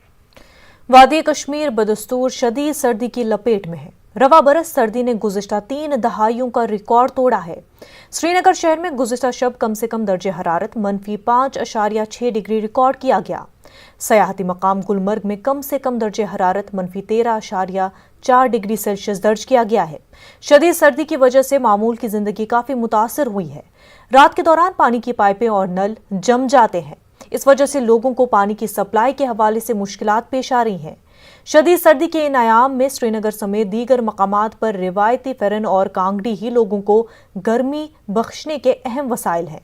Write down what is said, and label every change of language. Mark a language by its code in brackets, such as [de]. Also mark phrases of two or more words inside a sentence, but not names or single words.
[ur] وادی کشمیر بدستور شدید سردی کی لپیٹ میں ہے۔ رواں برس سردی نے گزشتہ 3 دہائیوں کا ریکارڈ توڑا ہے۔ سری نگر شہر میں گزشتہ شب کم سے کم درجہ حرارت -5.6 ڈگری ریکارڈ کیا گیا۔ سیاحتی مقام گلمرگ میں کم سے کم درجہ حرارت -13.4 ڈگری سیلسیس درج کیا گیا ہے۔ شدید سردی کی وجہ سے معمول کی زندگی کافی متاثر ہوئی ہے۔ رات کے دوران پانی کی پائپیں اور نل جم جاتے ہیں، اس وجہ سے لوگوں کو پانی کی سپلائی کے حوالے سے مشکلات پیش آ رہی ہیں۔ شدید سردی کے ان ایام میں سری نگر سمیت دیگر مقامات پر روایتی فرن اور کانگڑی ہی لوگوں کو گرمی بخشنے کے اہم وسائل ہیں۔